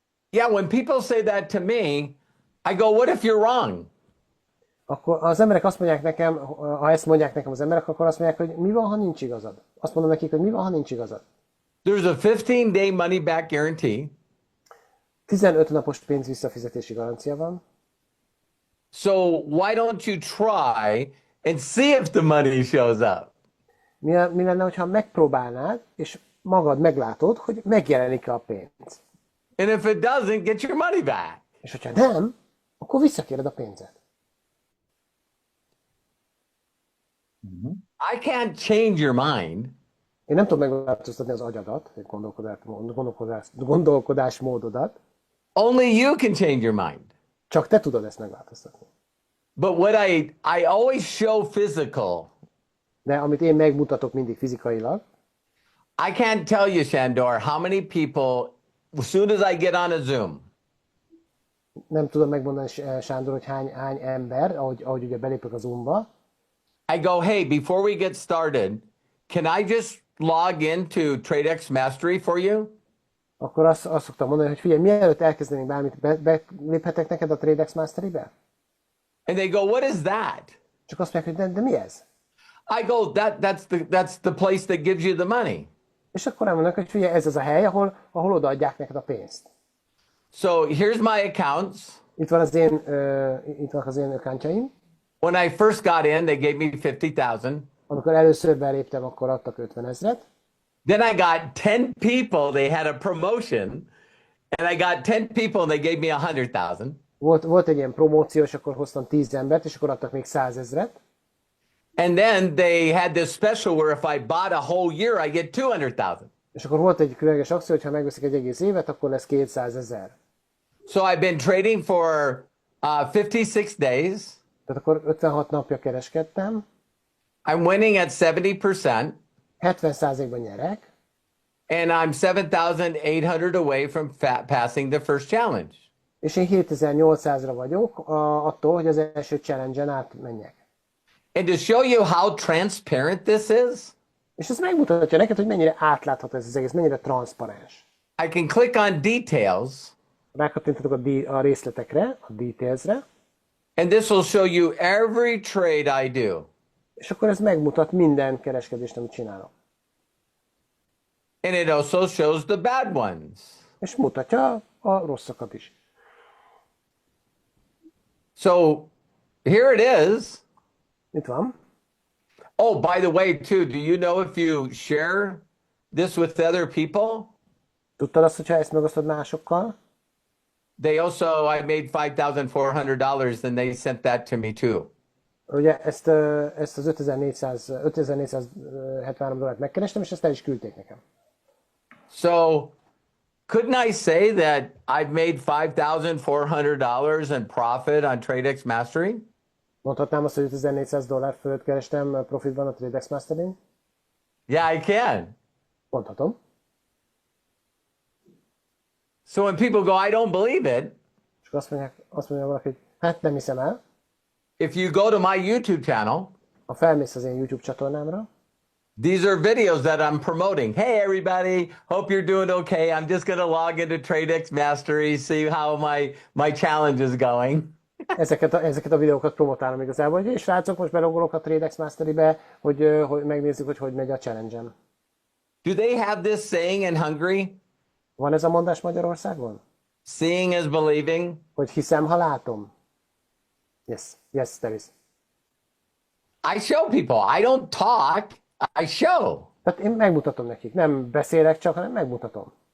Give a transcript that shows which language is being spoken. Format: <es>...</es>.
<en>Yeah, when people say that to me, I go, what if you're wrong?</en> <hu>Akkor az emberek azt mondják nekem, ha ezt mondják nekem az emberek, akkor azt mondják, hogy mi van, ha nincs igazad? Azt mondom nekik, hogy mi van, ha nincs igazad?</hu> <en>There's a 15-day money back guarantee.</en> <hu>15 napos pénz visszafizetési garancia van.</hu> <en>So why don't you try and see if the money shows up?</en> <hu>Mi lenne, hogyha megpróbálnád, és magad meglátod, hogy megjelenik-e a pénz?</hu> <en>And if it doesn't, get your money back.</en> <hu>És hogyha nem, akkor visszakéred a pénzet.</hu> <en>I can't change your mind.</en> <hu>Én nem tudom megváltoztatni az agyadat, egy gondolkodásmódodat.</hu> <en>Only you can change your mind.</en> <hu>Csak te tudod ezt megváltoztatni.</hu> <en>But what I always show physical.</en> <hu>De amit én megmutatok mindig fizikailag,</hu> <en>I can't tell you, Shandor, how many people, as soon as I get on a Zoom,</en> <hu>nem tudom megmondani, Sándor, hogy hány ember, ahogy ugye belépek a Zoomba,</hu> <en>I go, hey, before we get started, can I just log into TradeX Mastery for you?</en> <hu>Akkor azt szoktam mondani, hogy figyelj, mielőtt elkezdenénk bármit, beléphetek neked a TradeX Mastery-be?</hu> <en>And they go, what is that?</en> <hu>Csak azt mondják, hogy de mi ez?</hu> <en>I go, that's the place that gives you the money.</en> <hu>És akkor elmondanak, hogy figyelj, ez az a hely, ahol odaadják neked a pénzt.</hu> <en>So here's my accounts.</en> <hu>Itt vannak az én accountjaim.</hu> <en>When I first got in, they gave me 50,000.</en> <hu>Amikor először beléptem, akkor adtak 50 000.</hu> <en>Then I got 10 people, they had a promotion, and I got 10 people and they gave me 100,000.</en> <hu>Volt egy ilyen promóció, és akkor hoztam 10 embert, és akkor adtak még 100 000.</hu> <en>And then they had this special where if I bought a whole year, I get 200,000.</en> <hu>És akkor volt egy különleges akció, hogy ha megveszik egy egész évet, akkor lesz 200 000.</hu> <en>So I've been trading for 56 days.</en> <hu>Tehát akkor 56 napja kereskedtem.</hu> <en>I'm winning at 70%.</en> <hu>70%-ban nyerek.</hu> <en>And I'm 7,800 away from passing the first challenge.</en> <hu>És én 7800-ra vagyok attól, hogy az első challenge-en átmenjek.</hu> <en>And to show you how transparent this is,</en> <hu>és ez megmutatja neked, hogy mennyire átlátható ez az egész, mennyire transzparens.</hu> <en>I can click on details.</en> <hu>Rákattintatok a részletekre, a detailsre.</hu> <en>And this will show you every trade I do.</en> <hu>És akkor ez megmutat minden kereskedést, amit csinálok.</hu> <en>And it also shows the bad ones.</en> <hu>És mutatja a rosszakat is.</hu> <en>So here it is.</en> <hu>Itt van.</hu> <en>Oh, by the way, too, do you know if you share this with other people?</en> <hu>Tudtad azt, hogyha ezt megosztod másokkal?</hu> <en>They also, I made $5,400 and they sent that to me too.</en> <hu>Ugye ezt az 5473 dollárt megkerestem, és ezt el is küldték nekem.</hu> <en>So, couldn't I say that I've made $5,400 in profit on TradeX Mastery?</en> <hu>Mondhatnám azt, hogy 5400 dollár fölött kerestem profitban a TradeX Mastery-n?</hu> <en>Yeah, I can.</en> <hu>Mondhatom.</hu> <en>So when people go, I don't believe it.</en> <hu>És azt mondja valaki, hogy hát nem hiszem el.</hu> <en>If you go to my YouTube channel,</en> <hu>ha felmész az én YouTube csatornámra,</hu> <en>these are videos that I'm promoting. Hey everybody, hope you're doing okay. I'm just going to log into TradeX Mastery, see how my challenge is going.</en> <hu>ezeket a videókat promotálom igazából, és srácok, most belogolok a TradeX Mastery-be, hogy megnézzük, hogy megy a challenge-em.</hu> <en>Do they have this saying in Hungary?</en> <hu>Van ez a mondás Magyarországon?</hu> <en>Seeing is believing.</en> <hu>Hogy hiszem, ha látom.</hu> <en>Yes, there is. I show people. I don't talk. I show.</en> <hu>Tehát én megmutatom nekik. Nem beszélek csak, hanem megmutatom.</hu>